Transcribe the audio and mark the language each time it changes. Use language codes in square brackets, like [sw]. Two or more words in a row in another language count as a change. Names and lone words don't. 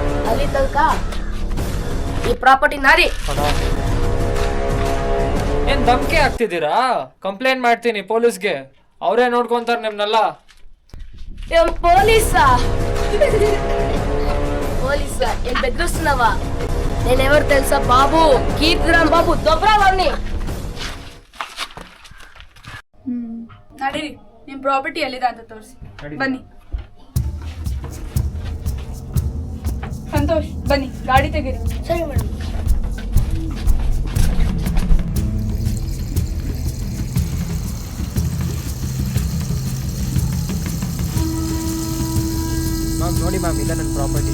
[kn] ಅಲ್ಲಿ ತನಕ ಈ ಪ್ರಾಪರ್ಟಿ ನಾರಿ. ಏನು ಧಮ್ಕಿ ಆಗ್ತಿದ್ದೀರಾ? ಕಂಪ್ಲೇಂಟ್ ಮಾಡ್ತೀನಿ ಪೊಲೀಸ್ಗೆ, ಅವರೇ ನೋಡ್ಕೊಂತಾರೆ ನಿಮ್ಮನ್ನೆಲ್ಲ. ಪೊಲೀಸಾ? ಪೊಲೀಸ ಏನ್ ಬೆದರಿಸ್ನವ? [te] నేనెవరు తెలుసా బాబు? కీర్తిరామ్ బాబు దొబ్రావాణ్ణి. [kn] ನಡೀರಿ, ನಿಮ್ಮ ಪ್ರಾಪರ್ಟಿ ಎಲ್ಲಿದೆ ಅಂತ ತೋರಿಸಿ. ಬನ್ನಿ ಸಂತೋಷ್, ಬನ್ನಿ ಗಾಡಿ ತೆಗೀರಿ. ಸರಿ ಮೇಡಮ್. ಮ್ಯಾಮ್ ನೋಡಿ ಮ್ಯಾಮ್, ಇಲ್ಲ ನನ್ನ ಪ್ರಾಪರ್ಟಿ.